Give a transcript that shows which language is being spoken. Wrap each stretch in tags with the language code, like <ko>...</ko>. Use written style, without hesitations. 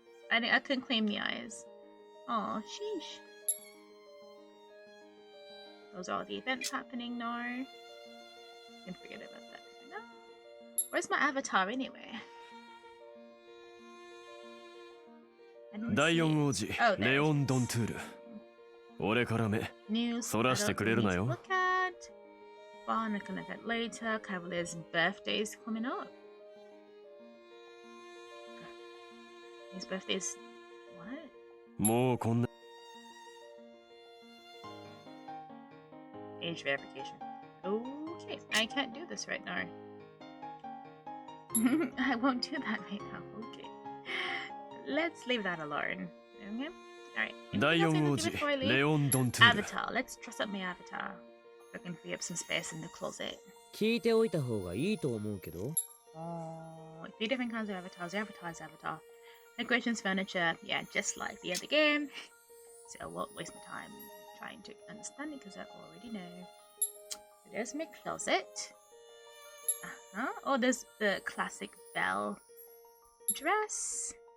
<en>I couldn't claim the eyes. Oh, sheesh. Those are all the events happening now. I can forget about that. No. Where's my avatar anyway?</en> <ja>第4王子、レオン・ドントゥール。俺から目、</ja> <en>News</en> <ja>そらしてくれるなよ。</ja> <en>Look at. Fun, I can look at later. Cavalier's birthday is coming up. His birthday's what?</en> <ja>もうこんな。</ja> <en>Age verification. Okay, I can't do this right now. I won't do that right now. Okay. Let's leave that alone. Okay? Alright.</en> <ja>第4王子、レオン・ドントゥール。</ja> <en>Avatar. Let's dress up my avatar. I can free up some space in the closet.</en> <ja>聞いておいた方がいいと思うけど。</ja> <en>Oh, 3 different kinds of avatars. Avatar. Decorations, furniture. Yeah, just like the other game. So I won't waste my time trying to understand it because I already know. So there's my closet. Oh, there's the classic Belle dress.</en>